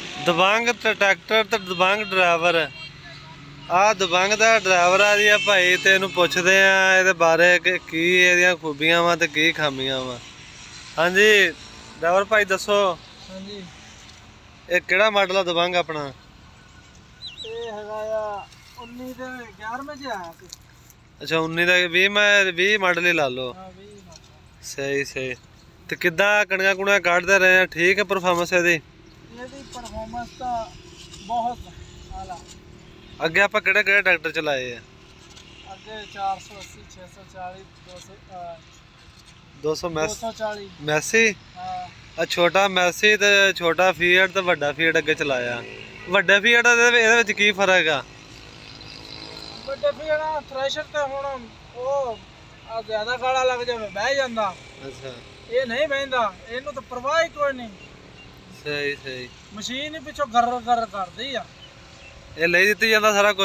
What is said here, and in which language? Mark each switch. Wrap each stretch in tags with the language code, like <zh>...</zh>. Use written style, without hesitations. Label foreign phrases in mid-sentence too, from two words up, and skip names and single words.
<pa>ਦਬੰਗ ਟ੍ਰੈਕਟਰ ਤੇ ਦਬੰਗ ਡਰਾਈਵਰ ਆ ਦਬੰਗ ਦਾ ਡਰਾਈਵਰ ਆ ਜੀ ਭਾਈ ਤੇ ਇਹਨੂੰ ਪੁੱਛਦੇ ਆ ਇਹਦੇ ਬਾਰੇ ਕਿ ਕੀ ਇਹਦੀਆਂ ਖੂਬੀਆਂ ਵਾ ਤੇ ਕੀ ਖਾਮੀਆਂ ਵਾ। ਹਾਂ ਜੀ ਡਰਾਈਵਰ ਭਾਈ ਦੱਸੋ। ਹਾਂ ਜੀ ਇਹ ਕਿਹੜਾ ਮਾਡਲ ਆ ਦਬੰਗ ਆਪਣਾ? ਇਹ ਹੈਗਾ ਆ 19 ਦੇ 11ਵੇਂ ਚ ਆਇਆ ਸੀ। अच्छा 19 ਦਾ 20 ਮਾਡਲ ਹੀ ਲਾ ਲੋ। हाँ 20 ਮਾਡਲ। ਸਹੀ ਸਹੀ। ਤੋ ਕਿੱਦਾਂ ਕਣੀਆਂ ਕੁਣੀਆਂ ਕੱਢਦੇ ਰਹੇ ਹੈਂ? ਠੀਕ ਹੈ ਪਰਫਾਰਮੈਂਸ ਇਹਦੀ? ਇਹਦੀ परफॉर्मेंस ਤਾਂ ਬਹੁਤ ਆਲਾ। ਅੱਗੇ ਆਪ ਕਿਹੜੇ ਕਿਹੜੇ ਟਰੈਕਟਰ ਚਲਾਏ ਹੈਂ? ਅੱਗੇ 480 640 200 240 मैसी। हाँ ਛੋਟਾ ਮੈਸੀ ਤੇ ਛੋਟਾ ਫੀਏਟ ਤੇ ਵੱਡਾ ਫੀਏਟ ਅੱਗੇ ਚਲਾਇਆ। ਵੱਡੇ ਫੀਏਟ ਇਹਦੇ ਵਿੱਚ ਕੀ ਫਰਕ ਆ? ਵੱਡੇ ਫੀੜਾ ਥ੍ਰੈਸ਼ਰ ਤੇ ਹੁਣ ਉਹ ਆ ਜ਼ਿਆਦਾ ਗਾਲਾ ਲੱਗ ਜਾਵੇ ਬਹਿ ਜਾਂਦਾ। अच्छा ਇਹ ਨਹੀਂ ਬਹਿੰਦਾ, ਇਹਨੂੰ ਤਾਂ ਪਰਵਾਹ ਹੀ ਕੋਈ ਨਹੀਂ। ਸਹੀ ਸਹੀ। ਮਸ਼ੀਨ ਹੀ ਪਿੱਛੋਂ ਗਰ ਗਰ ਕਰਦੀ ਆ। ਇਹ ਲਈ ਦਿੱਤੀ ਜਾਂਦਾ ਸਾਰਾ ਕੁਝ।</pa>